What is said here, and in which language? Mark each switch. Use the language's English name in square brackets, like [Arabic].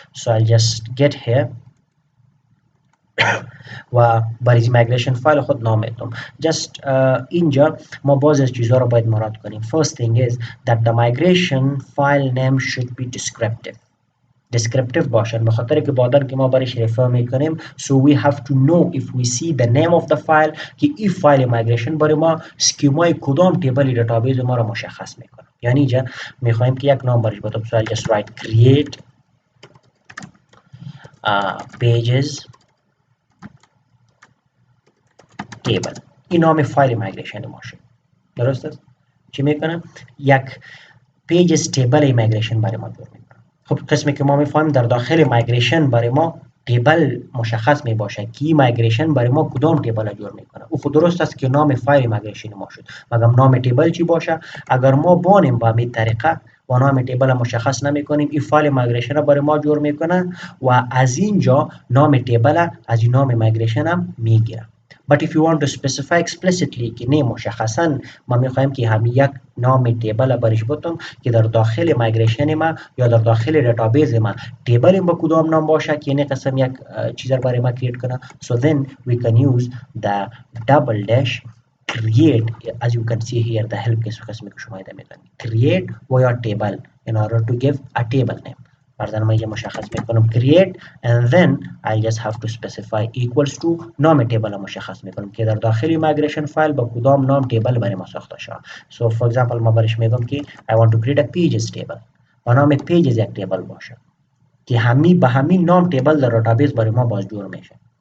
[English] So I'll just get here [Persian] و برای migration فایل خود نام میدم. just اینجا ما باز از چیزها رو باید مراد کنیم. [English] First thing is that the migration file name should be descriptive [Persian] باشن به خاطر که بعداً که ما برایش رفر میکنیم [English] so we have to know if we see the name of the file [Persian] که این فایل migration برای ما اسکیمای کدام تیبل دیتابیس ما رو مشخص میکنه. یعنی اینجا میخوایم که یک نام برایش بدم. [English] so I'll just write create pages table. [Persian] این نام فایل migration ما شد. درست است؟ چی میکنه؟ یک pages table migration برای ما جور میکنه. خب قسمی که ما میفهمیم در داخل مایگریشن برای ما تیبل مشخص می باشه که مایگریشن برای ما کدام تیبل جور میکنه. او خود درست است که نام فایل مایگریشن ما شد مگر نام تیبل چی باشه؟ اگر ما بانیم با همین طریقه و نام تیبل مشخص نمی کنیم این فایل مایگریشن برای ما جور میکنه و از اینجا نام تیبل از این نام مایگریشن هم میگیره. [English] But if you want to specify explicitly [Persian] که نه مشخصا ما میخوایم که همین یک نام تیبل برش بتم که در داخل مایگریشن ما یا در داخل دیتابیس ما تیبل با کدام نام باشه که نه قسم یک چیز رو برای ما کریت کنه. [English] So then we can use the double dash create as you can see here the help [Persian] قسمی که شما ایده میدن [English] create your table in order to give a table name. [Persian] بعد ما اینجا مشخص میکنم create [English] and then I just have to specify equals to [Persian] نام تیبل مشخص میکنم که در داخل migration فایل با کدام نام تیبل برای ما ساخته شده. [English] so for example [Persian] ما برش میگم که [English] I want to create a pages table [Persian] و نام pages یک تیبل باشه که به همین نام تیبل در داتابیس برای ما باز جور میشه.